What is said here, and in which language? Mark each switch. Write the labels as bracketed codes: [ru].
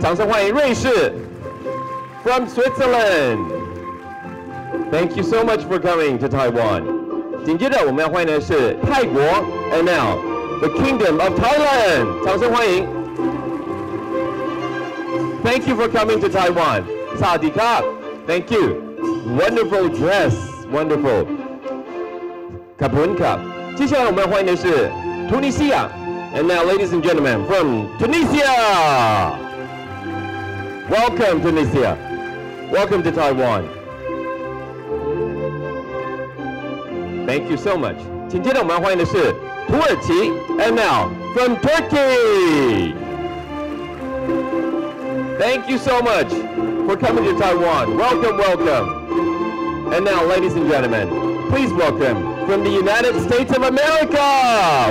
[zh] 掌声欢迎瑞士 [en] from Switzerland. Thank you so much for coming to Taiwan. [zh] 紧接着我们要欢迎的是泰国 [en] ，and now the Kingdom of Thailand. [zh] 掌声欢迎。 [en] Thank you for coming to Taiwan. Sawadee-ka. Thank you. Wonderful dress. Wonderful. Kapunka. [zh] 接下来我们要欢迎的是突尼西亚 ， [en] and now, ladies and gentlemen, from Tunisia. Welcome, Tunisia. Welcome to Taiwan. Thank you so much. [zh] 紧接着我们要欢迎的是土耳其 ， [en] and now from Turkey. Thank you so much for coming to Taiwan. Welcome, welcome. And now, ladies and gentlemen, please welcome from the United States of America.